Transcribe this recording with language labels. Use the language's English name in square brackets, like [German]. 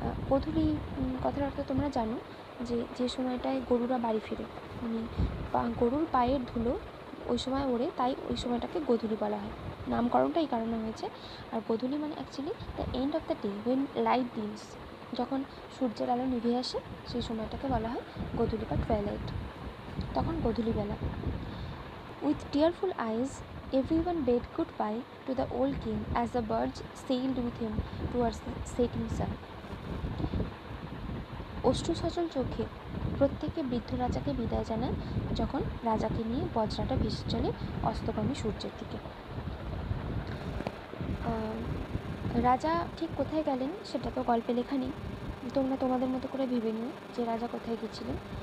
[Bangla] গোধূলি কথার অর্থ তোমরা জানো যে সময়টায় গরুরা বাড়ি ফিরে, মানে গরুর পায়ের ধুলো ওই সময় ওড়ে, তাই ওই সময়টাকে গোধূলি বলা হয়। নামকরণটা এই কারণে হয়েছে। আর গোধূলি মানে actually [English] the end of the day, when light dims, [Bangla] যখন সূর্যের আলো নিভে আসে সেই সময়টাকে বলা হয় গোধূলি বা টুয়াইলাইট, তখন গোধূলিবেলা। [English] With tearful eyes everyone bade goodbye to the old king as the barge sailed with him towards the setting sun. [Bangla] অশ্রুসজল চোখে প্রত্যেকে বৃদ্ধ রাজাকে বিদায় জানায় যখন রাজাকে নিয়ে বজরাটা ভেসে চলে অস্তগামী সূর্যের দিকে। রাজা ঠিক কোথায় গেলেন সেটা তো গল্পে লেখা নেই, তোমরা তোমাদের মতো করে ভেবে নিও যে রাজা কোথায় গেছিলেন।